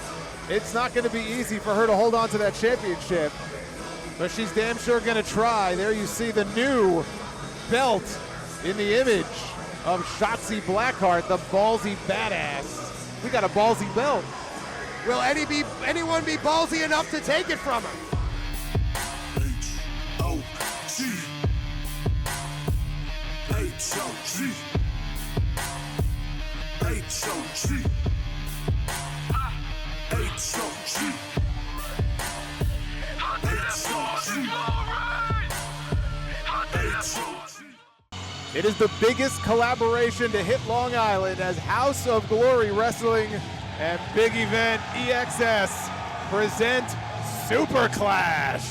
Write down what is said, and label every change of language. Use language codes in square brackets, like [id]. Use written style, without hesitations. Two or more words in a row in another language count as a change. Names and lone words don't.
[en] It's not going to be easy for her to hold on to that championship, but she's damn sure going to try. There you see the new belt in the image of Shotzi Blackheart, the ballsy badass. We got a ballsy belt. Will anyone be ballsy enough to take it from her? H-O-G. H-O-G. H-O-G. It is the biggest collaboration to hit Long Island as House of Glory Wrestling and Big Event EXS present Super Clash.